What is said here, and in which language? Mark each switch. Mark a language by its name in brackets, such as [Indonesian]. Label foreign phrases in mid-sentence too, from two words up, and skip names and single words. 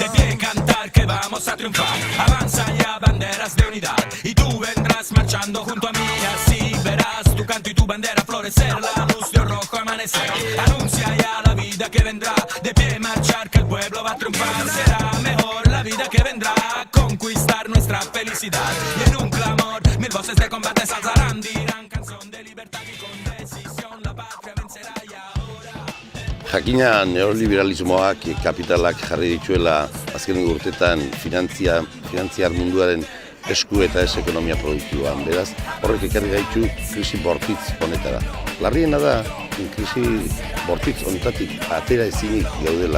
[Spanish] De pie cantar que vamos a triunfar, avanza ya banderas de unidad y tú vendrás marchando junto a mí, así verás tu canto y tu bandera florecer, la luz de rojo amanecer anuncia ya la vida que vendrá, de pie marchar que el pueblo va a triunfar, será mejor la vida que vendrá, conquistar nuestra felicidad y en un clamor mil voces de combate se alzarán, dirán canción de libertad y con decisión la patria vencerá y ahora. [Basque] Jakina neoliberalismoak kapitalak jarri dituela azkenengo urtetan finantziar munduaren esku eta ez ekonomia produktiboan. Beraz, horrek ekarri gaitu krisi bortitz honetara. Larriena da, krisi bortitz honetatik atera ezinik gaudela.